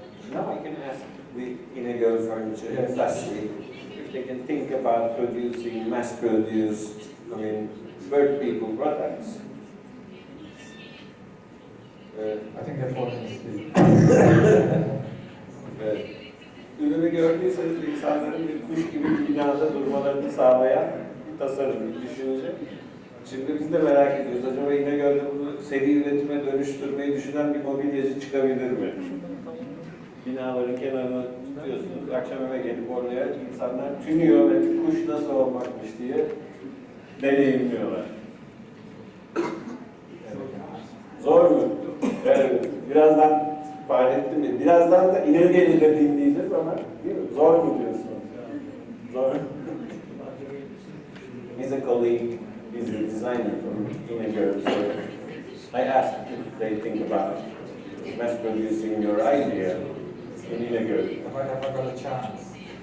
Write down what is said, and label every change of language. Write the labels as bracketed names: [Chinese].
[English] Now I can ask the inegöl furniture industry if they can think about producing mass-produced, bird people products. I think they're falling asleep. [Turkish] Ürünü gördüyseniz insanların bir kuş gibi bir binada durmalarını sağlayan bir tasarım, bir düşünce. Şimdi biz de merak ediyoruz. Acaba İnegöl'de bunu seri üretime dönüştürmeyi düşünen bir mobilyacı çıkabilir mi? Binaların kenarına tutuyorsunuz, akşam eve gelip oraya insanlar tünüyor ve kuş nasıl olmakmış diye deneyimliyorlar. Zor mu? Evet, birazdan Fahrettin Bey, birazdan da İnegöl'ü de dinleyeceğiz ama değil mi? Zor mu diyorsunuz? Zor. [English] He's a colleague, he's a designer from inegöl, so I asked if they think about mass producing your idea in inegöl. Have I got a chance?